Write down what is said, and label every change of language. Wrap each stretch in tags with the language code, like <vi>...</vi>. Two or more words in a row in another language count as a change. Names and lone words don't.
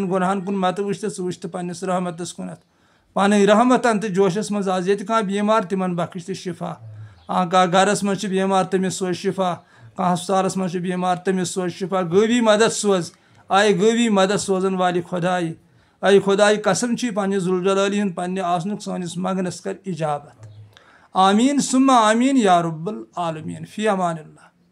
<ks>गुनाहन कुन मत वुच तो वुच तो पन्नस रहमतस कुन पान रहमत तो जोशस मज आज ये बीमार तिमन बख्श तो शिफा कह गरस मज बीमार तमिस सोज शिफा कह हस्पतालस मज बीमार तमिस सोज शिफा गवी मदद सोज आय गवी मदद सोजन वाली खुदाई आय खुदाई कसम पन्ने जुलजलाली हुंद पन्ने आसनुक सानिस मगनस कर इजाबत</ks> <ar>آمين ثم آمين يا رب العالمين في أمان الله.</ar>